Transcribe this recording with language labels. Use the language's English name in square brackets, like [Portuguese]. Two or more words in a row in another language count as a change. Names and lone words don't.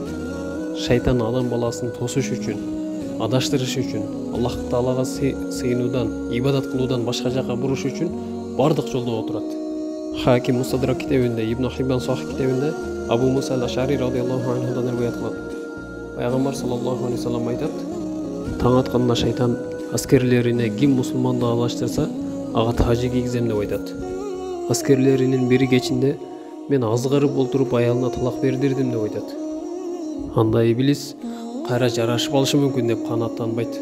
[Kyrgyz] Шайтан адам баласын тосуш үчүн, адаштырыш үчүн, Аллах Таалага сыйынуудан, ибадат кылуудан башка жака буруш үчүн бардык жолдо отурат. Хаким Мустадрак китебинде, Ибн Хиббан Сахих китебинде Абу Муса ал-Ашари радияллаху анхудан риваят кылат. Пайгамбар [Arabic] صلى الله عليه وسلم [Kyrgyz] айтат: таң атканда шайтан аскерлерине ким мусулманды адаштырса, ага тажи кийгизем деп айтат. Аскерлеринин бири кечинде мен азгырып олтуруп аялына талак бердирдим деп айтат. Анда иблис кайра жарашып алышы мүмкүн деп канааттанбайт.